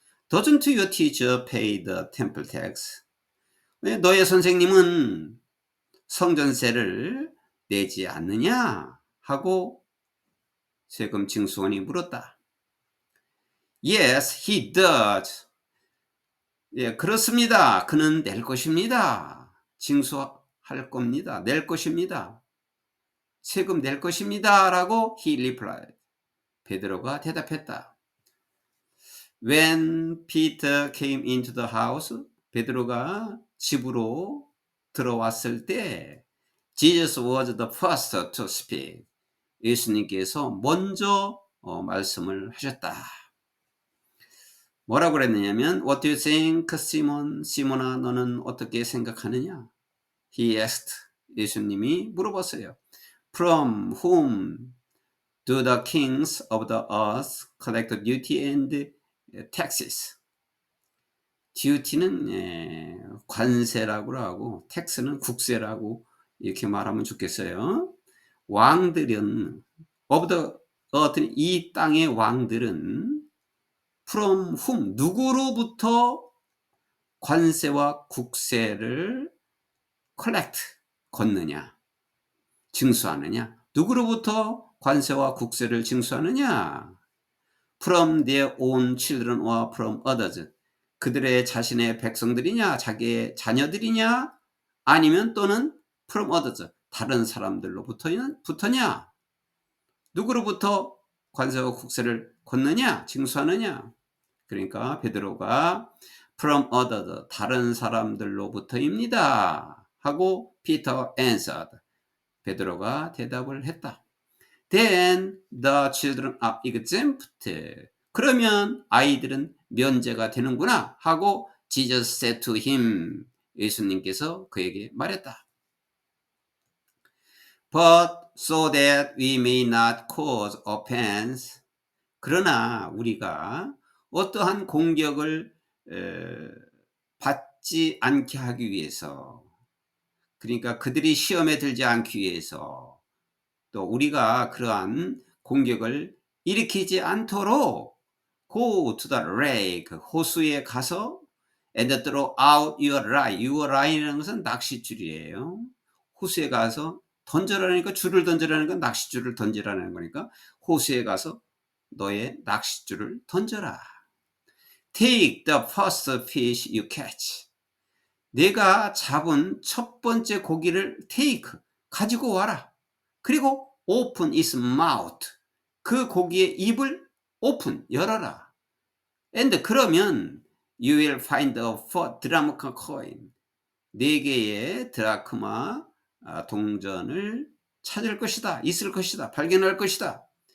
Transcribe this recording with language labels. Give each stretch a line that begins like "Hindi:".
English: Doesn't your teacher pay the temple tax?
Korean: 왜 너의 선생님은 성전세를 내지 않느냐? 하고 세금 징수원이 물었다.
English: Yes, he does.
Korean: 예, 그렇습니다. 그는 낼 것입니다. 징수할 겁니다. 낼 것입니다. 세금 낼 것입니다. 라고
English: he replied.
Korean: 베드로가 대답했다.
English: When Peter came into the house,
Korean: 베드로가 집으로 들어왔을 때
English: Jesus was the first to speak.
Korean: 예수님께서 먼저 말씀을 하셨다. 뭐라고 그랬느냐면
English: What do you think, Simon?
Korean: 시몬아, 너는 어떻게 생각하느냐?
English: He asked.
Korean: 예수님이 물어봤어요.
English: From whom do the kings of the earth collect duty and taxes?
Korean: duty는 관세라고 하고 tax는 국세라고 이렇게 말하면 좋겠어요. 왕들은
English: of the earth,
Korean: 이 땅의 왕들은
English: from whom,
Korean: 누구로부터 관세와 국세를
English: collect,
Korean: 걷느냐, 징수하느냐. 누구로부터 관세와 국세를 징수하느냐?
English: from their own children or from others.
Korean: 그들의 자신의 백성들이냐, 자기의 자녀들이냐, 아니면 또는
English: from others,
Korean: 다른 사람들로부터냐, 누구로부터 관세와 국세를 걷느냐, 징수하느냐. 그러니까 베드로가
English: from others,
Korean: 다른 사람들로부터입니다 하고
English: Peter answered,
Korean: 베드로가 대답을 했다.
English: Then the children are exempt.
Korean: 그러면 아이들은 면제가 되는구나 하고
English: Jesus said to him,
Korean: 예수님께서 그에게 말했다.
English: But so that we may not cause offense.
Korean: 그러나 우리가 어떠한 공격을 받지 않게 하기 위해서, 그러니까 그들이 시험에 들지 않기 위해서, 또 우리가 그러한 공격을 일으키지 않도록
English: go to the lake,
Korean: 호수에 가서
English: and throw out your line. your line
Korean: 이라는 것은 낚싯줄이에요. 호수에 가서 던져라니까, 줄을 던져라니까 낚싯줄을 던지라는 거니까 호수에 가서 너의 낚싯줄을 던져라.
English: Take the first fish you catch.
Korean: 내가 잡은 첫 번째 고기를
English: take,
Korean: 가지고 와라. 그리고
English: open its mouth,
Korean: 그 고기의 입을
English: open,
Korean: 열어라.
English: And
Korean: 그러면
English: you will find a 4 drachma coin,
Korean: 4개의 드라크마 동전을 찾을 것이다, 있을 것이다, 발견할 것이다.